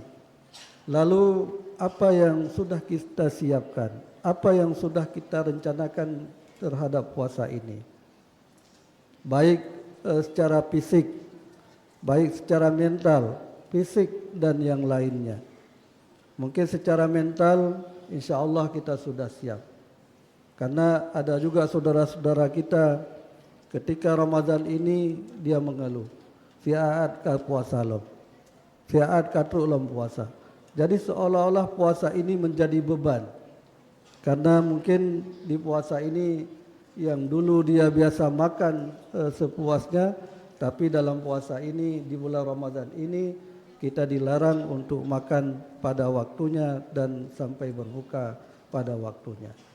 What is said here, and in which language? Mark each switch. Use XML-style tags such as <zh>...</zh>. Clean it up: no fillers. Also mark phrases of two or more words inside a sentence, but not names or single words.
<id>Lalu apa yang sudah kita siapkan, apa yang sudah kita rencanakan terhadap puasa ini, baik secara fisik, baik secara mental, fisik dan yang lainnya. Mungkin secara mental</id> <ar>إن شاء الله</ar> <id>kita sudah siap. Karena ada juga saudara-saudara kita ketika Ramadan ini dia mengeluh,</id> <ace>fi'aat ka puasa lom, fi'aat ka lom puasa.</ace> <id>Jadi seolah-olah puasa ini menjadi beban. Karena mungkin di puasa ini yang dulu dia biasa makan sepuasnya, tapi dalam puasa ini di bulan Ramadan ini kita dilarang untuk makan pada waktunya dan sampai berbuka pada waktunya.</id>